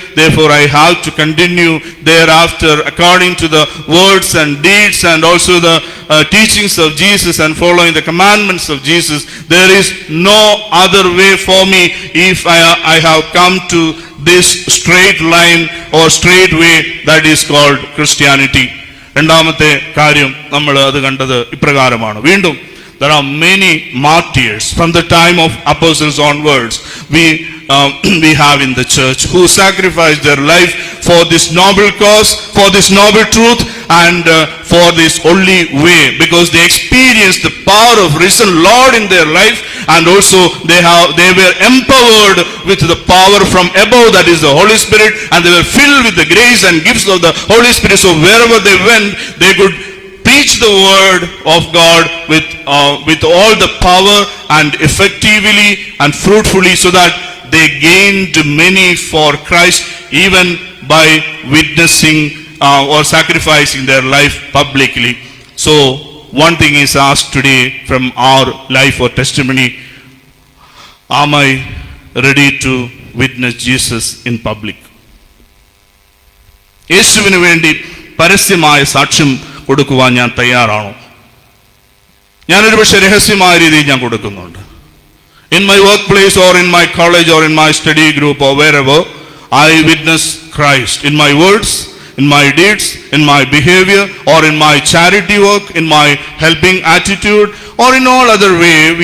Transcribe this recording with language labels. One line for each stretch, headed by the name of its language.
English: Therefore, I have to continue thereafter according to the words and deeds and also the teachings of Jesus and following the commandments of Jesus. There is no other way for me if I have come to this straight line or straight way that is called Christianity.
Malayalam: രണ്ടാമത്തെ കാര്യം നമ്മൾ അത് കണ്ടത് ഇപ്രകാരമാണ്. വീണ്ടും
English: there are many martyrs from the time of apostles onwards we have in the church who sacrificed their life for this noble cause, for this noble truth, and for this only way, because they experienced the power of risen Lord in their life, and also they were empowered with the power from above, that is the Holy Spirit, and they were filled with the grace and gifts of the Holy Spirit. So wherever they went, they could preach the word of God with all the power and effectively and fruitfully, so that they gained many for Christ even by witnessing or sacrificing their life publicly. So one thing is asked today from our life or testimony: am I ready to witness Jesus in public?
Malayalam: യേശുവിന് വേണ്ടി പരസ്യമായ സാക്ഷ്യം കൊടുക്കുവാൻ ഞാൻ തയ്യാറാണോ? ഞാനൊരു പക്ഷേ രഹസ്യമായ രീതിയിൽ ഞാൻ കൊടുക്കുന്നുണ്ട്.
English: In my workplace or in my college or in my study group or wherever, I witness Christ in my words, in my deeds, in my behavior, or in my charity work, in my helping attitude, or in all other way.